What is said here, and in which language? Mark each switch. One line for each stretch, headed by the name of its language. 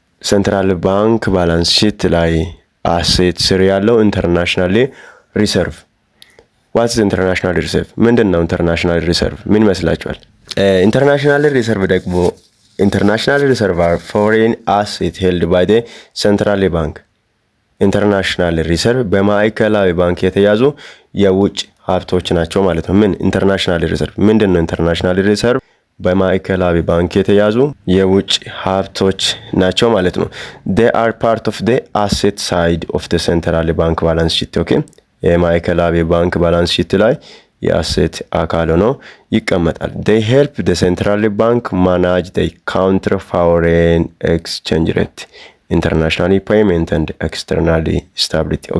Amharic: ሴንትራል ባንክ ባላንስ ሺት ላይ አሴት ስር ያለው ኢንተርናሽናል ሪሰርቭ።
English: ዋትስ ኢንተርናሽናል ሪሰርቭ?
Amharic: ምንድነው ኢንተርናሽናል ሪሰርቭ? ምን ይመስላችኋል? ኢንተርናሽናል ሪሰርቭ ደግሞ
English: international reserve are foreign assets held by the central bank.
Amharic: ኢንተርናሽናል ሪሰርቭ በማዕከላዊ ባንክ የተያዙ የውጭ ሀብቶች ናቸው ማለት ነው። ምን ኢንተርናሽናል ሪሰርቭ ምንድን ነው? ኢንተርናሽናል ሪሰርቭ በማዕከላዊ ባንክ የተያዙ የውጭ ሀብቶች ናቸው ማለት ነው።
English: they are part of the asset side of the central bank balance sheet.
Amharic: ኦኬ የማዕከላዊ ባንክ ባላንስ ሺት ላይ የአሴት አካል ሆኖ ይቀመጣል።
English: they help the central bank manage the counter foreign exchange rate, international payment and external stability.